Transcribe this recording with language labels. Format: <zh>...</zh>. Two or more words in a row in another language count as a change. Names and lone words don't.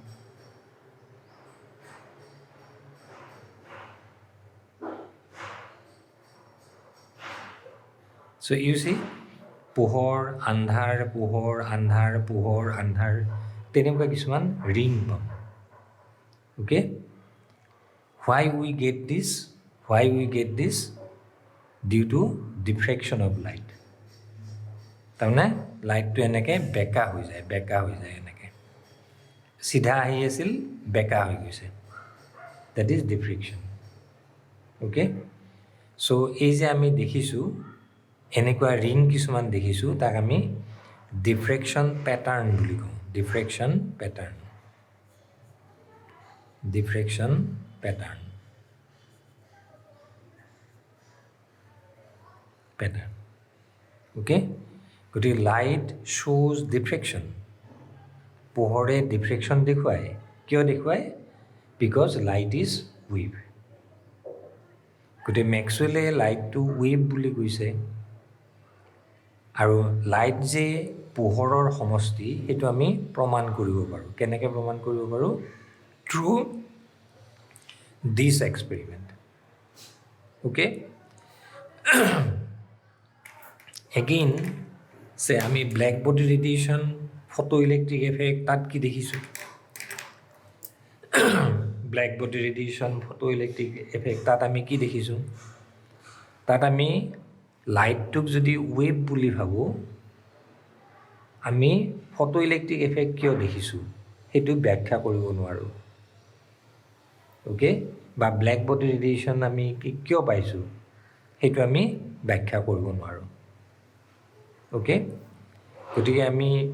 <en>so you see</en> <as>পোহৰ আন্ধাৰ তেনেকুৱা কিছুমান ৰিং পাম অ'কে</as> <en>why we get this due to diffraction of light</en> <as>তাৰমানে লাইটটো এনেকৈ বেকা হৈ যায় এনেকৈ চিধা আহি আছিল বেকা হৈ গৈছে</as> <en>that is diffraction okay so</en> <as>এই যে আমি দেখিছোঁ এনেকুৱা ৰিং কিছুমান দেখিছোঁ তাক আমি</as> <en>diffraction pattern</en> <as>বুলি কওঁ</as> <en>diffraction pattern</en> <as>okay গতিকে</as> <en>light shows diffraction</en> <as>পোহৰে diffraction দেখুৱায় কিয় দেখুৱায়</as> <en>because light is wave</en> <as>গতিকে মেক্সৱেলে লাইটটো ৱেভ বুলি কৈছে আৰু লাইট যে পোহৰৰ সমষ্টি সেইটো আমি প্ৰমাণ কৰিব পাৰোঁ কেনেকৈ প্ৰমাণ কৰিব পাৰোঁ</as> <en>through this experiment okay again say</en> <as>আমি</as> <en>black body radiation photo electric effect</en> <as>তাত কি দেখিছোঁ</as> <en>black body radiation photo electric effect</en> <as>তাত আমি কি দেখিছোঁ তাত আমি লাইটটোক যদি ৱেভ বুলি ভাবোঁ আমি</as> <en>photo electric effect</en> <as>কিয় দেখিছোঁ সেইটো ব্যাখ্যা কৰিব নোৱাৰোঁ অ'কে বা</as> <en>black body radiation</en> <as>আমি কিয় পাইছোঁ সেইটো আমি ব্যাখ্যা কৰিব নোৱাৰোঁ অ'কে গতিকে আমি</as>